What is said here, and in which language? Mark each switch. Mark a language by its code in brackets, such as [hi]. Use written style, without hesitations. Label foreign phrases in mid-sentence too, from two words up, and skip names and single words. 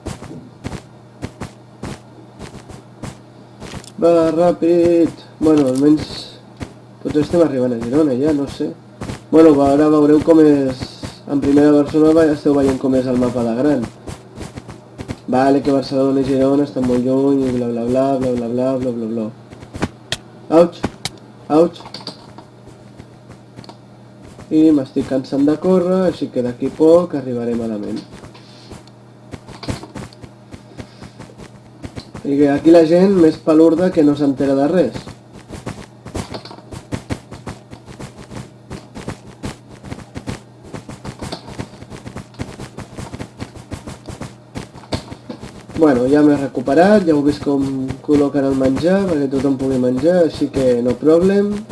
[ca] Va, ràpid! Bueno, almenys... Tots estem arribant a Girona ja, no sé. Bueno, ara veureu com és... En primera persona esteu veient com és el mapa de gran. Vale, que Barcelona i Girona estan molt lluny i bla bla bla bla bla bla bla bla bla. Auig! Auig! I m'estic cansant de córrer, així que d'aquí poc arribaré malament. I que aquí la gent més palurda que no s'entera de res. Bueno, ja m'he recuperat, ja heu vist com col·loquen el menjar, perquè tothom pugui menjar, així que [en] no problem.